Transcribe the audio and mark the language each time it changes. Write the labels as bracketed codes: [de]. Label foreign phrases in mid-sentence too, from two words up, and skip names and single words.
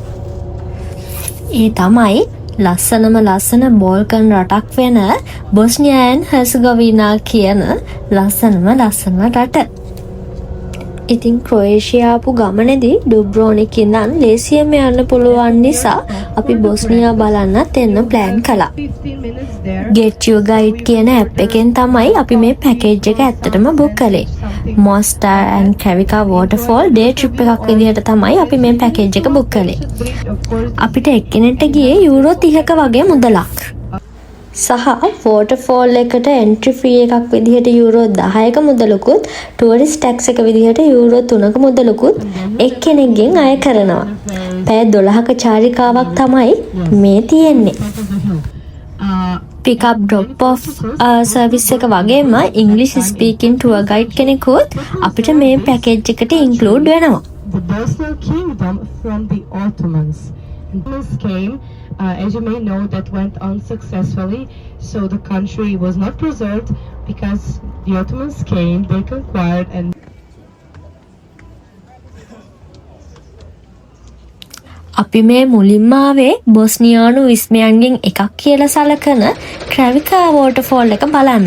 [si] ඒ තමයි ලස්සන බෝල්කන් රටක් වෙන බොස්නියා ඇන්ඩ් හර්සගෝවිනා කියන ලස්සන රට. ඉතින් ක්‍රොයේෂියා ආපු ගමනේදී ඩුබ්‍රොනික් ඉඳන් ලේසියෙන්ම යන්න පුළුවන් නිසා අපි බොස්නියා බලන්නත් එන්න ප්ලෑන් කළා. Get Your Guide කියන ඇප් එකෙන් තමයි අපි මේ පැකේජ් එක ඇත්තටම බුක් කළේ. [en] Mostar and Kravica Waterfall day trip [si] එකක් විදිහට තමයි අපි මේ පැකේජ් එක බුක් කළේ. අපිට එක්කෙනෙක්ට ගියේ යූරෝ 30ක වගේ මුදලක්. සහ වෝටර්ෆෝල් එකට [en] entry fee [si] එකක් විදිහට යූරෝ 10ක මුදලකුත් [en] tourist tax [si] එක විදිහට යූරෝ 3ක මුදලකුත් එක්කෙනෙක්ගෙන් අය කරනවා. පැය 12ක චාරිකාවක් තමයි මේ තියෙන්නේ. [en] pick up drop off service [si] එක වගේම [en] English speaking tour guide [si] කෙනෙකුත් අපිට මේ පැකේජ් එකට ඉන්ක්ලූඩ් වෙනවා. [en] The Bosnian kingdom from the Ottomans. Ottomans came, as you may know, that went unsuccessfully, so the country was not preserved because the Ottomans came, they conquered and [si] අපි මේ මුලින්ම ආවේ බොස්නියානු විස්මයන්ගෙන් එකක් කියලා සලකන ක්‍රැවිකා වෝටර්ෆෝල් එක බලන්න.